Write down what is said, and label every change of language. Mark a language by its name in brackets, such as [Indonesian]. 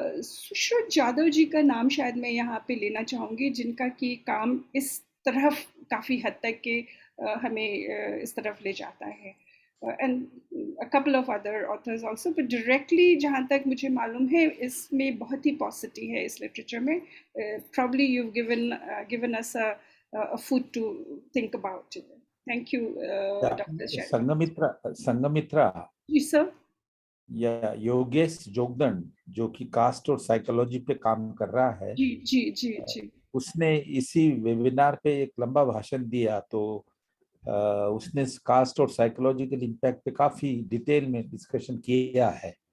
[Hindi] सुश्रुत जादव जी का नाम शायद मैं यहाँ पे लेना चाहूँगी, जिनका कि काम इस तरफ काफ़ी हद तक के हमें इस तरफ ले जाता है. And [English] a couple of other authors also, but directly [Hindi] जहाँ तक मुझे मालूम है इसमें बहुत ही पॉसिटी है इस लिटरेचर में. [English] Probably you've given us a food to think about. Thank you, Dr. Sharma. [Hindi] Sanghamitra ji sir. या योगेश जोगदंड जो कि कास्ट और साइकोलॉजी पे काम कर रहा है, जी जी जी जी. उसने इसी वेबिनार पे एक लंबा भाषण दिया. तो उसने कास्ट और साइकोलॉजिकल इम्पैक्ट पे काफी डिटेल में डिस्कशन किया है.